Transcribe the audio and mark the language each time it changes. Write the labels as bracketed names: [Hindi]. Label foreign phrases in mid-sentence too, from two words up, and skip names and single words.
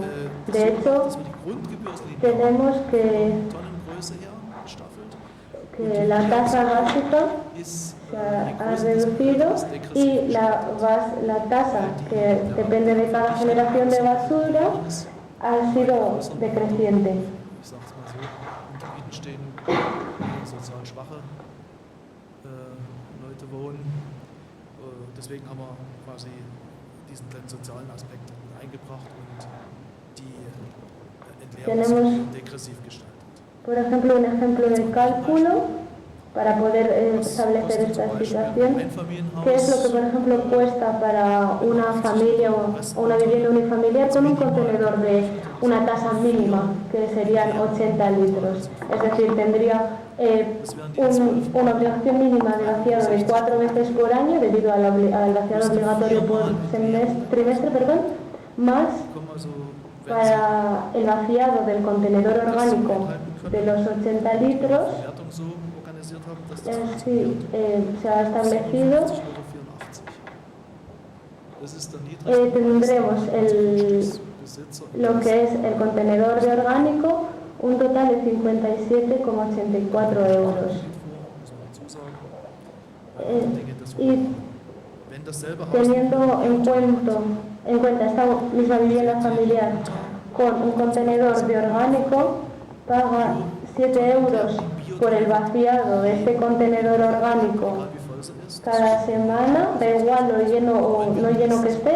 [Spanish] De hecho, tenemos que la tasa básica se ha reducido y la tasa que depende de cada generación de basura ha sido decreciente. [German] Deswegen haben wir quasi diesen kleinen sozialen Aspekt eingebracht und die Entleerung degressiv gestaltet. [Spanish] Por ejemplo, un ejemplo de cálculo para poder establecer esta situación, ¿qué es lo que, por ejemplo, cuesta para una familia o una vivienda unifamiliar con un contenedor de una tasa mínima, que serían 80 litros? Es decir, tendría una obligación mínima de vaciado de 4 veces por año debido al vaciado obligatorio por trimestre, más para el vaciado del contenedor orgánico de los 80 litros [German] organisiert haben, dass das [Spanish] se ha establecido. 54,84 €. [German] Das ist der niedrigste [Spanish] Tendremos [German] Besitzer. [Spanish] lo que es el contenedor de orgánico, un total de 57,84 euros. Y teniendo en cuenta esta misma vivienda familiar con un contenedor de orgánico, paga 7 euros por el vaciado de este contenedor orgánico cada semana, da igual lo lleno o no lleno que esté.